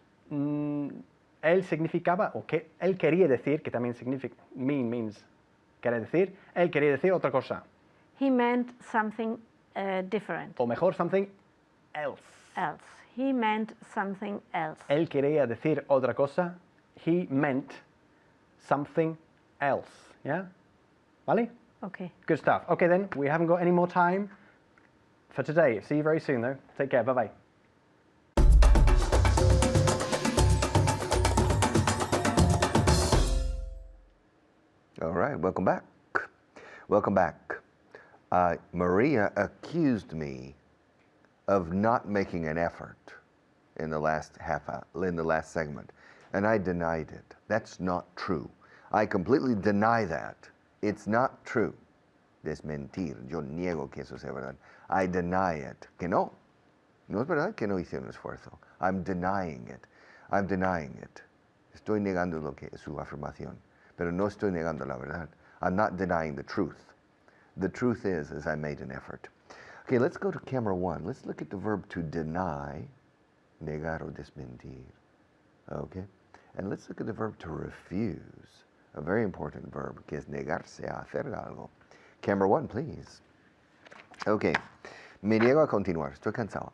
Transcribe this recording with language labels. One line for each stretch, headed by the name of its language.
Spanish: Él significaba, o que él quería decir, que también significa,
English: means,
Spanish: quiere decir, él quería decir otra cosa.
English: He meant something different.
Spanish: O mejor,
English: something else. He meant something else.
Spanish: Él quería decir otra cosa.
English: He meant something else. Yeah? ¿Vale? Okay. Good stuff. Okay then, we haven't got any more time for today. See you very soon though. Take care. Bye-bye. All right, welcome back. Welcome back. Maria accused me of not making an effort in the last segment, and I denied it. That's not true. I completely deny that. It's not true. Desmentir.
Spanish: Yo niego que eso sea verdad.
English: I deny it.
Spanish: Que no. No es verdad que no hice un esfuerzo.
English: I'm denying it. I'm denying it.
Spanish: Estoy negando lo que es su afirmación. Pero no estoy negando la verdad.
English: I'm not denying the truth. The truth is I made an effort. Okay, let's go to camera 1. Let's look at the verb to deny.
Spanish: Negar o desmentir.
English: Okay? And let's look at the verb to refuse. A very important verb,
Spanish: que es negarse a hacer algo.
English: Camera 1, please.
Spanish: Okay. Me niego a continuar. Estoy cansado.